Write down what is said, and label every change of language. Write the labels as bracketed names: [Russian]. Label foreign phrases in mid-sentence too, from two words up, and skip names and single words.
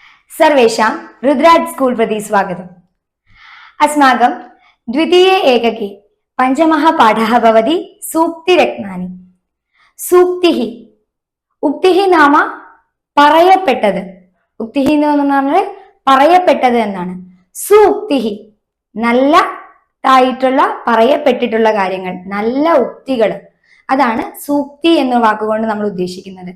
[Sanskrit] सर्वेषां रुद्राज स्कूल प्रति स्वागतम्। अस्माकं द्वितीये एकके पञ्चमः पाठः भवति सूक्तिरत्नानि। [Malayalam] सूक्तिः ഉക്തിः നാമ പറയപ്പെട്ടത്. ഉക്തിः എന്ന് പറഞ്ഞാൽ പറയപ്പെട്ടത് എന്നാണ്. സൂക്തിः നല്ലതായിട്ടുള്ള പറയപ്പെട്ടിട്ടുള്ള കാര്യങ്ങൾ, നല്ല ഉക്തികൾ, അതാണ് സൂക്തി എന്ന വാക്കുകൊണ്ട് നമ്മൾ ഉദ്ദേശിക്കുന്നത്.